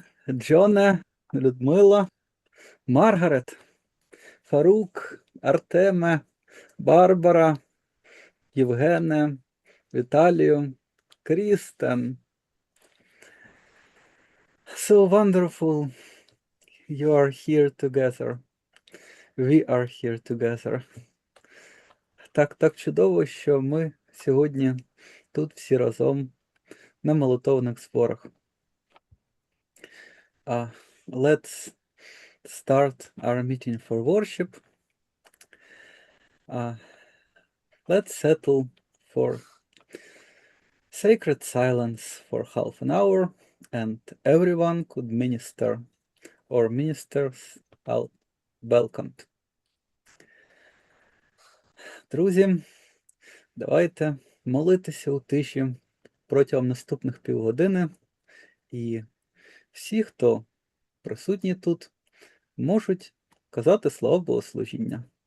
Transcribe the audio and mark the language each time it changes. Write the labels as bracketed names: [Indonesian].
[Ukrainian] Джоне, Людмила, Маргарет, Фарук, Артеме, Барбара, Євгене, Віталію, Крістен. [English] So wonderful you are here together. We are here together. [Ukrainian] Так чудово, що ми сьогодні тут всі разом на молитовних зборах. [English] Let's start our meeting for worship. Let's settle for sacred silence for half an hour, and everyone could minister, or ministers are welcomed. [Ukrainian] Друзі, давайте молитися у тиші протягом наступних півгодини, і всі, хто присутні тут, можуть казати слова богослужіння.